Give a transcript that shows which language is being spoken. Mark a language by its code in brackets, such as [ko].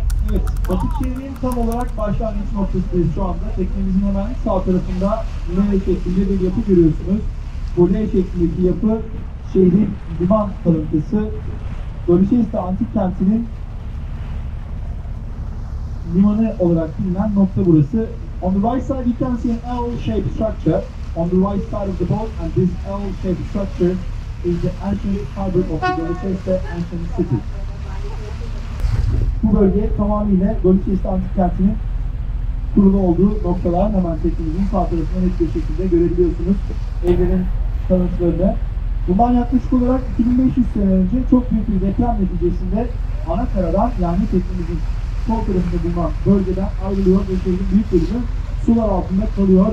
[tr] Evet, Batıkşehir'in tam olarak başlangıç noktasındayız şu anda. Teknemizin hemen sağ tarafında L şeklinde bir yapı görüyorsunuz. Bu L şeklindeki yapı şehrin liman kalıntısı. Doluşehir'de antik kentinin limanı olarak bilinen nokta burası. [en] On the right side you can see an L-shaped structure on the right side of the boat, and this L-shaped structure is the ancient harbor of the Doluşehir ancient city. [tr] Bu bölge tamamıyla Doluşehir antik kentinin kurulu olduğu noktalar. Hemen teknemizin sağ tarafında net bir şekilde görebiliyorsunuz evlerin kalıntılarını. Bundan yaklaşık olarak 2500 sene önce çok büyük bir deprem neticesinde ana karadan, yani teknemizin sol tarafında bulunan bölgeden ayrılıyor ve şehrin büyük bölümü sular altında kalıyor.